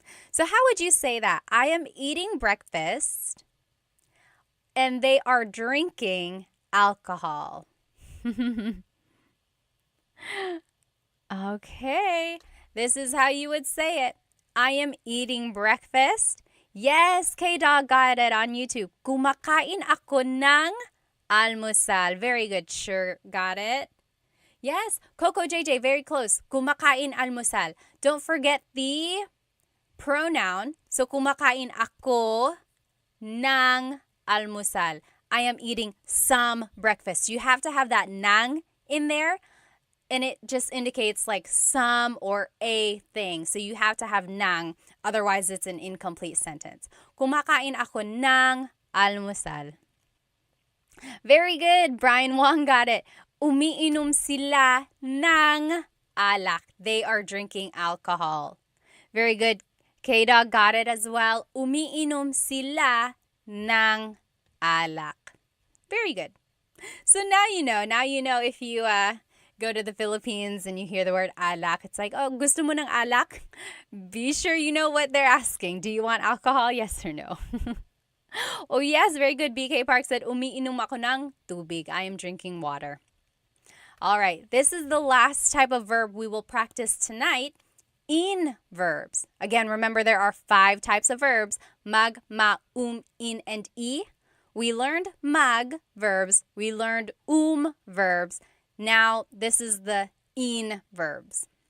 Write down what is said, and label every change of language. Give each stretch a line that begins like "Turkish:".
English: So how would you say that? I am eating breakfast, and they are drinking alcohol. Okay, this is how you would say it. I am eating breakfast. Yes, K-Dog got it on YouTube.
Filipino: Kumakain ako ng almusal.
English: Very good. Sure, got it. Yes, Coco JJ, very close.
Filipino: Kumakain almusal.
English: Don't forget the pronoun.
Filipino: So, kumakain ako ng almusal.
English: I am eating some breakfast. You have to have that nang in there. And it just indicates like some or a thing. So you have to have nang. Otherwise, it's an incomplete sentence.
Filipino: Kumakain ako ng almusal.
English: Very good. Brian Wong got it.
Filipino: Umiinom sila ng alak.
English: They are drinking alcohol. Very good. K-Dog got it as well.
Filipino: Umiinom sila ng alak.
English: Very good. So now you know. Now you know if you go to the Philippines and you hear the word alak, it's like, oh,
Filipino: gusto mo ng alak?
English: Be sure you know what they're asking. Do you want alcohol? Yes or no? Oh, yes. Very good.
Filipino: BK Park said, umiinom ako ng tubig.
English: I am drinking water. All right. This is the last type of verb we will practice tonight. In verbs. Again, remember there are 5 types of verbs. Mag, ma, in, and e. We learned mag verbs. We learned verbs. Now, this is the in verbs.